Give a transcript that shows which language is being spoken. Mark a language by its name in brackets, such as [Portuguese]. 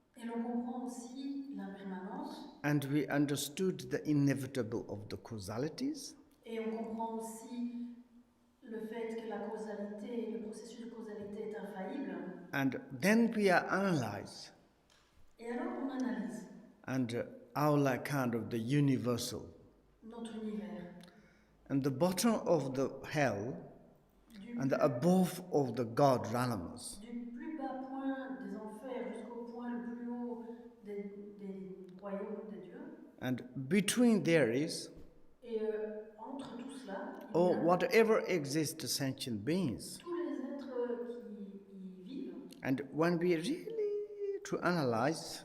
[French] Et l'on comprend aussi l'impermanence. [English] And we understood the inevitable of the causalities. [French] Et on comprend aussi le fait que la causalité, le processus de causalité est infaillible. [English] And then we are analyzed. [French] Et alors on analyse. [English] And our kind of the universal. [French] Notre univers. [English] And the bottom of the hell. And the above of the God realms. [French] Du plus bas point des enfers jusqu'au point le plus haut des royaumes des dieux. [English] And between there is. [French] Et entre tout cela, [English] or whatever exists sentient beings. [French] Tous les êtres qui y vivent. [English] And when we really to analyze.